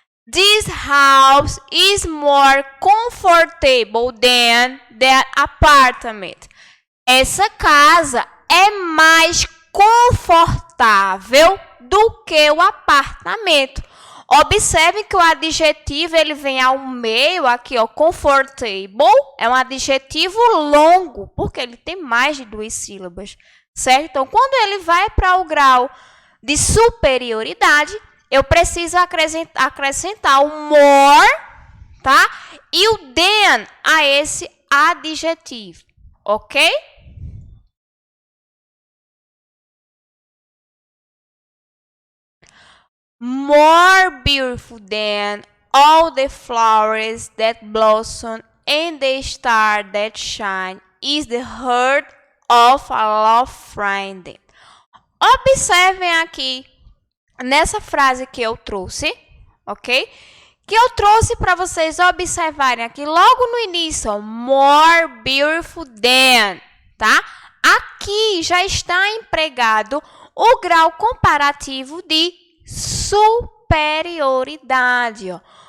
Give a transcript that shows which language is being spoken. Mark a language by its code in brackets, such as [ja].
[en] This house is more comfortable than that apartment. [pt] Essa casa é mais confortável do que o apartamento. Observe que o adjetivo ele vem ao meio aqui, ó, comfortable, é um adjetivo longo, porque ele tem mais de 2 sílabas, certo? Então, quando ele vai para o grau de superioridade, eu preciso acrescentar o more, tá? E o than a esse adjetivo, ok? [en] More beautiful than all the flowers that blossom and the star that shine is the heart of a love friend. [pt] Observem aqui nessa frase que eu trouxe, ok? Que eu trouxe para vocês observarem aqui logo no início, ó, [en] more beautiful than, [pt] tá? Aqui já está empregado o grau comparativo de superioridade, ó.